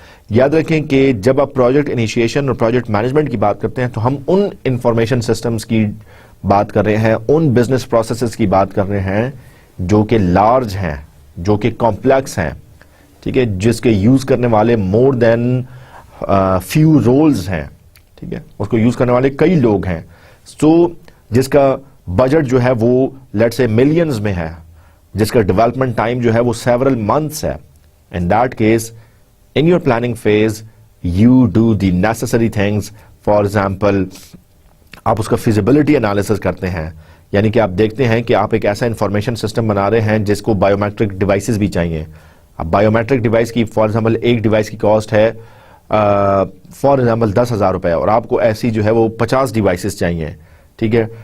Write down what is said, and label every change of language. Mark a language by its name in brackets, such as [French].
[Urdu] یاد رکھیں کہ جب آپ پروجیکٹ انیشیشن اور پروجیکٹ مینجمنٹ کی بات کرتے ہیں تو ہم ان انفارمیشن سسٹمز کی بات کر رہے ہیں, ان بزنس پروسیسز کی بات کر رہے ہیں جو کہ لارج ہیں, جو کہ کمپلیکس ہیں, ٹھیک ہے, جس کے یوز کرنے والے مور دین فیو رولز ہیں, ٹھیک ہے, اس کو یوز کرنے والے کئی لوگ ہیں. سو جس کا بجٹ جو ہے وہ لیٹ سے ملینز میں ہے, جس کا ڈیولپمنٹ ٹائم جو ہے وہ سیورل منتھس ہے. [English] In that case in your planning phase you do the necessary things. For example [Urdu] آپ اس کا feasibility analysis کرتے ہیں, یعنی کہ آپ دیکھتے ہیں کہ آپ ایک ایسا انفارمیشن سسٹم بنا رہے ہیں جس کو بایومیٹرک ڈیوائسز بھی چاہیے. اب بایومیٹرک ڈیوائس کی فار ایگزامپل ایک ڈیوائس کی کاسٹ ہے فار ایگزامپل 10,000 روپے, اور آپ کو ایسی جو ہے وہ 50 ڈیوائسز چاہیے, ٹھیک ہے.